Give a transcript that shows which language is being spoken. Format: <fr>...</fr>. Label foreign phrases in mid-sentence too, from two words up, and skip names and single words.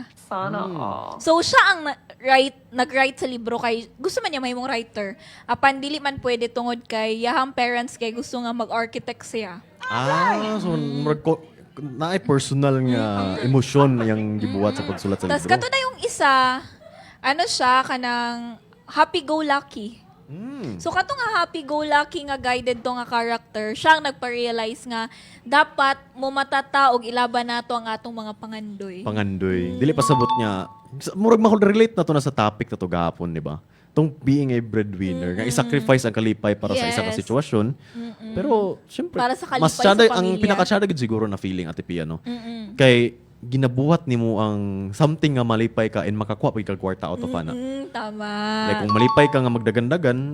<ceb>So siya ang nag-write sa libro kay gusto man niya mahimong writer. Apan dili man pwede tungod kay iyahang parents kay gusto nga mag-architect siya. So, naay personal nga emosyon yung gibuhat sa pagsulat sa Tas libro. kato na yung isa, ano siya kanang</ceb> <en>happy-go-lucky.</en> <ceb>So kato nga</ceb> <en>happy-go-lucky</en> <ceb>nga guided to nga character, siyang nagpa-realize nga dapat mo matata og ilaban nato ang atong mga pangandoy. Pangandoy. Dili pa sabot niya. Murag relate na to na sa topic na to gahapon, di ba? Tong</ceb> <en>being a breadwinner,</en> <ceb>nga i-sacrifice ang kalipay para sa isa ka</ceb> <en>Yes.</en> <ceb>sitwasyon. Pero, syempre, Para sa kalipay mas sa tsada, ang pamilya. pinakatsada gid siguro na feeling, Ate Pia, no? Kay, ginabuhat nimo ang something nga malipay ka and makakuha pa kag kwarta</ceb> <en>out of</en> <ceb>ana. Tama. Like, kung malipay ka nga magdagandagan.</ceb>